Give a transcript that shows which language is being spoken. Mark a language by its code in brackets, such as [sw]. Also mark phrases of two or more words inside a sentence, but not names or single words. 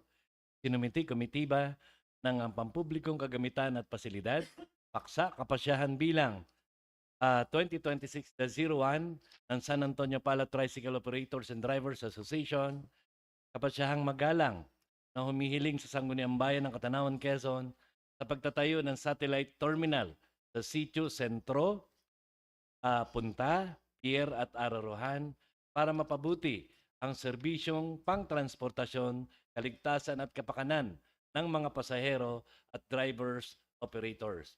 [tl] sinumiti komitiba ng pampublikong kagamitan at pasilidad, paksa kapasyahan bilang 2026-01 ng San Antonio Pilot Tricycle Operators and Drivers Association, kapasyahang magalang na humihiling sa Sangguniang Bayan ng Katanawan, Quezon sa pagtatayo ng [en] satellite terminal [tl] sa Sitio Centro, Punta, Pier at Araruhan para mapabuti ang serbisyong pangtransportasyon, kaligtasan at kapakanan ng mga pasahero at [en] drivers operators.